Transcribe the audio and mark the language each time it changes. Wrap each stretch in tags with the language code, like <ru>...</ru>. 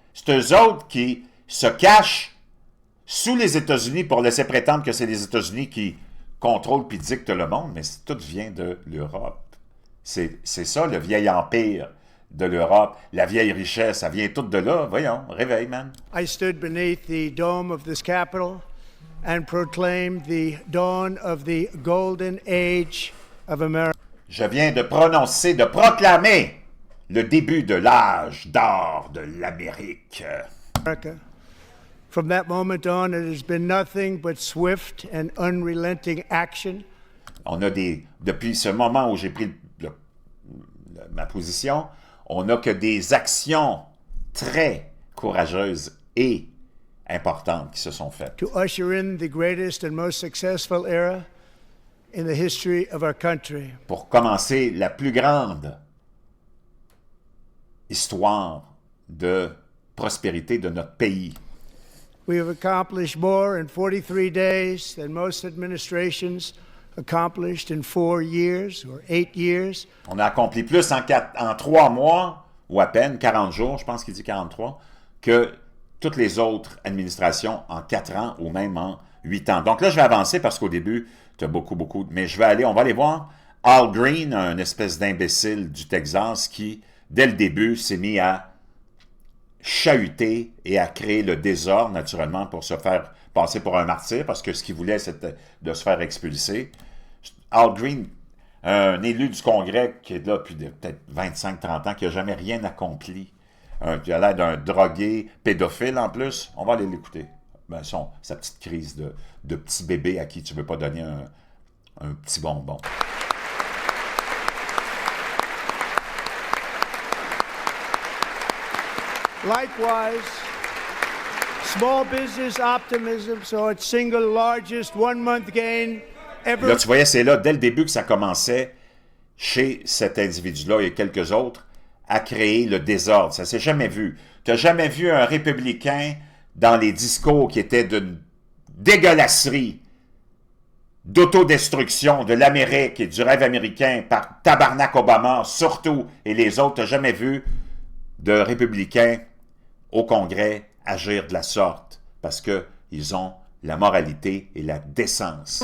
<fr>C'est eux autres qui se cachent sous les États-Unis pour laisser prétendre que c'est les États-Unis qui contrôlent puis dictent le monde, mais tout vient de l'Europe. C'est ça, le vieil empire de l'Europe, la vieille richesse, ça vient tout de là. Voyons, réveille, man.</fr> <en>I stood beneath the dome of this Capitol and proclaimed the dawn of the golden age of America.</en> <fr>Je viens de prononcer, de proclamer le début de l'âge d'or de l'Amérique.</fr> <en>From that moment on, it has been nothing but swift and unrelenting action.</en> <fr>On a depuis ce moment où j'ai pris ma position, on n'a que des actions très courageuses et importantes qui se sont faites.</fr> <en>To usher in the greatest and most successful era in the history of our country.</en> <fr>Pour commencer la plus grande histoire de prospérité de notre pays.</fr> <en>We have accomplished more in 43 days than most administrations accomplished in 4 years or 8 years.</en> <fr>On a accompli plus en 3 mois, ou à peine 40 jours, je pense qu'il dit 43, que toutes les autres administrations en 4 ans ou même en 8 ans. Donc là, je vais avancer parce qu'au début, tu as beaucoup, mais on va aller voir Al Green, un espèce d'imbécile du Texas qui, dès le début, s'est mis à chahuter et à créer le désordre, naturellement, pour se faire passer pour un martyr, parce que ce qu'il voulait, c'était de se faire expulser. Al Green, un élu du Congrès qui est là depuis peut-être 25-30 ans, qui n'a jamais rien accompli, qui a l'air d'un drogué pédophile en plus, on va aller l'écouter. Ben, sa petite crise de petit bébé à qui tu ne veux pas donner un petit bonbon.</fr> <en>Likewise, small business optimism saw its single largest one-month gain ever.</en> <fr>Là, tu voyais, c'est là, dès le début, que ça commençait chez cet individu-là et quelques autres à créer le désordre. Ça s'est jamais vu. Tu n'as jamais vu un républicain dans les discours qui étaient d'une dégueulasserie, d'autodestruction de l'Amérique et du rêve américain par Tabarnak Obama, surtout, et les autres. Tu n'as jamais vu de républicains au Congrès agir de la sorte parce qu'ils ont la moralité et la décence.</fr>